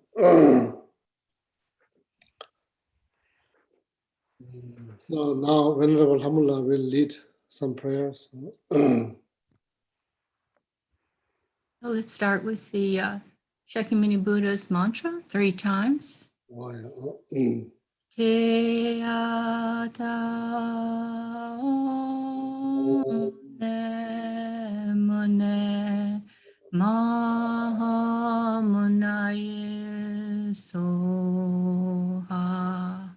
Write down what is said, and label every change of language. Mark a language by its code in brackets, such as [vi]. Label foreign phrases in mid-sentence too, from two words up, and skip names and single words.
[en] So now, Venerable Hamullah will lead some prayers. So let's start with the Shakyamuni Buddha's mantra 3 times. [sa] Te ata om ne mone maha munaye soha.